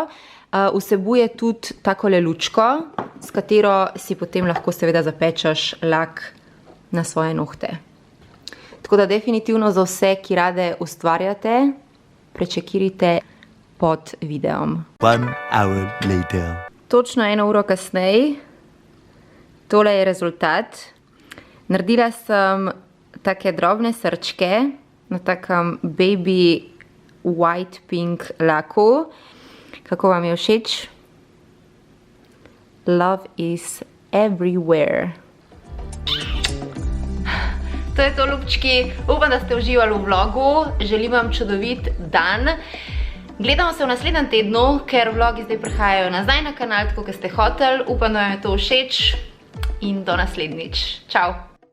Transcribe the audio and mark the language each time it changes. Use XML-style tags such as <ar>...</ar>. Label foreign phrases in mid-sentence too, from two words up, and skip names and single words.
<sl>Vsebuje tudi takole lučko, s katero si potem lahko seveda zapečeš lak na svoje nohte. Tako da definitivno za vse, ki rade ustvarjate, prečekirajte pod videom.</sl> <en>1 hour later.</en> <sl>Točno 1 uro kasneje, tole je rezultat. Naredila sem take drobne srčke na takem</sl> <en>baby white pink</en> <sl>laku. Kako vam je všeč?</sl> <en>Love is everywhere.</en> <sl>To je to, ljubčki. Upam, da ste uživali v vlogu. Želim vam čudovit dan. Gledamo se v naslednjem tednu, ker vlogi zdaj prihajajo nazaj na kanal, tako kot ste hoteli. Upam, da vam je to všeč in do naslednjič. Čau!</sl>